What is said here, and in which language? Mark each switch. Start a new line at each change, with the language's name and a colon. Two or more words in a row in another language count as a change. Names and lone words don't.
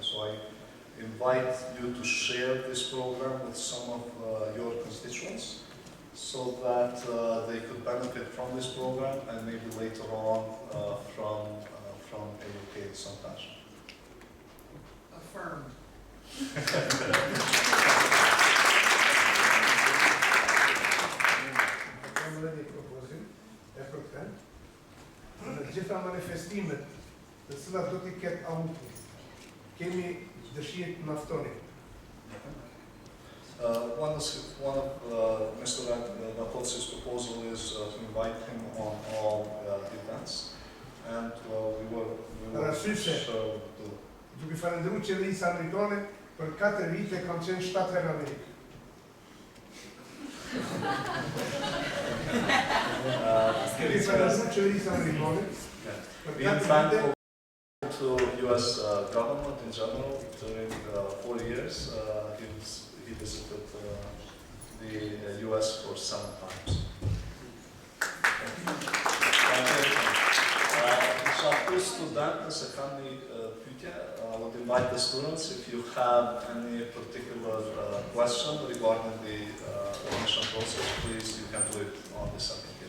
English: So I invite you to share this program with some of your constituents so that they could benefit from this program and maybe later on from A.U.K in some fashion. Affirm.
Albanian: Në gjitha manifestimet të cilat do t'i ketë A.U.K, kemi dëshirë të naftoni.
English: One of Mr. Napotsi's proposal is to invite him on all events, and we will
Albanian: duke falendëruar qeverisë amerikane, për 4 vite kam qenë 7 herë në Amerikë. Duke falendëruar qeverisë amerikane,
English: we are thankful to U.S. government in general. During 4 years, he visited the U.S. for 7 times. I would invite the students, if you have any particular question regarding the admission process, please, you can do it on the second year.